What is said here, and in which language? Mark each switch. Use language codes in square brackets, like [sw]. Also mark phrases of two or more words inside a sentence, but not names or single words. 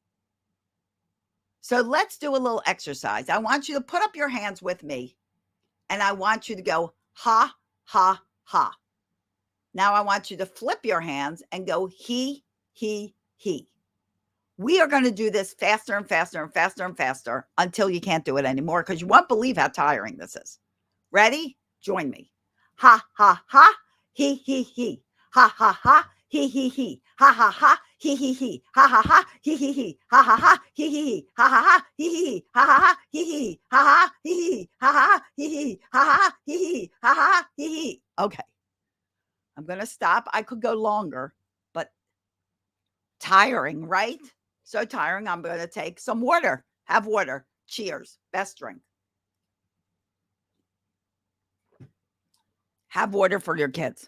[en] So let's do a little exercise. I want you to put up your hands with me, and I want you to go ha, ha, ha. Now I want you to flip your hands and go he. We are going to do this faster and faster and faster and faster until you can't do it anymore, because you won't believe how tiring this is. Ready? Join me. Ha, ha, ha, he. Ha, ha, ha, he. Ha, ha, ha, he. Ha, ha, ha, he. Ha, ha, ha, he. Ha, ha, ha, he. Ha, ha, ha, he. Ha, ha, he. Ha, ha, he. Ha, ha, he. Ha, ha, he. Okay. I'm going to stop. I could go longer, but tiring, right? So tiring. I'm going to take some water. Have water. Cheers. Best drink. Have water for your kids.